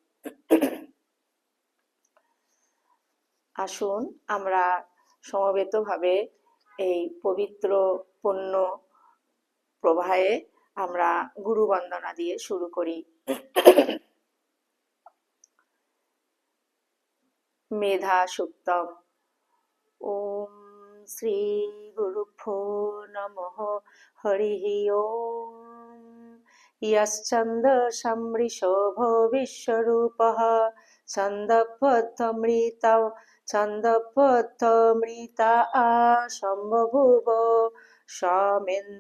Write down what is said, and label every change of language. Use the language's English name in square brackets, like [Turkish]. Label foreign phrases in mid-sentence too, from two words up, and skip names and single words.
[Bangla] আসুন আমরা সমবেতভাবে এই পবিত্র পুণ্য প্রবাহে আমরা গুরু বন্দনা দিয়ে শুরু করি। [Sanskrit] মেধা সুক্তম। ওম শ্রী গুরুভ্যো নমঃ। হরিঃ ওম। ইয়শ্চন্দ্রশং ঋষভো বিশ্বরূপঃ ছন্দঃবদ্ধমৃতা সম্বভূব সমেন্দ্র